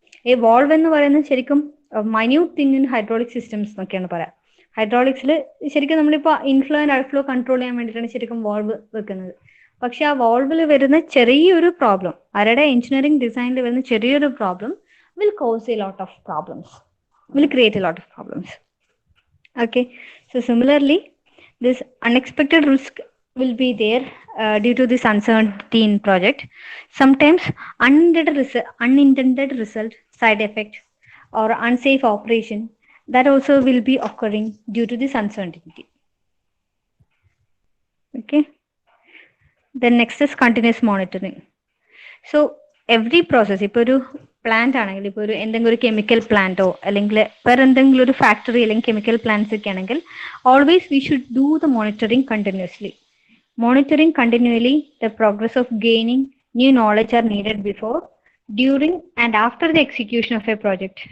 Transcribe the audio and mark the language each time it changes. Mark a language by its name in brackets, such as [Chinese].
[Malayalam] ഈ വാൾവ് എന്ന് പറയുന്നത് ശരിക്കും [English] minute thing in hydraulic systems [Malayalam] എന്നൊക്കെയാണ് പറയാം. ഹൈഡ്രോളിക്സിൽ ശരിക്കും നമ്മളിപ്പോൾ ഇൻഫ്ലോ ആൻഡ് ഔട്ട്ഫ്ലോ കൺട്രോൾ ചെയ്യാൻ വേണ്ടിയിട്ടാണ് ശരിക്കും വാൾവ് വെക്കുന്നത്. പക്ഷെ ആ വാൾവിൽ വരുന്ന ചെറിയൊരു പ്രോബ്ലം, ആരുടെ എഞ്ചിനീയറിംഗ് ഡിസൈനിൽ വരുന്ന ചെറിയൊരു problem [English] will cause a lot of problems, [Malayalam] will create a lot of problems. [English] Okay, so similarly, this unexpected risk will be there due to this uncertainty in project. Sometimes unintended result, side effect, or unsafe operation that also will be occurring due to this uncertainty. Okay. Then next is continuous monitoring. So every process, [Malayalam] ഇപ്പോൾ ഒരു plant ആണെങ്കിൽ, ഇപ്പോൾ എന്തെങ്കിലും ഒരു chemical പ്ലാന്റോ അല്ലെങ്കിൽ വേറെ എന്തെങ്കിലും ഒരു ഫാക്ടറി അല്ലെങ്കിൽ കെമിക്കൽ പ്ലാന്റ്സ് ഒക്കെ ആണെങ്കിൽ [English] Always we should do the monitoring continuously. Monitoring continuously the progress of gaining new knowledge are needed before, during and after the execution of a project.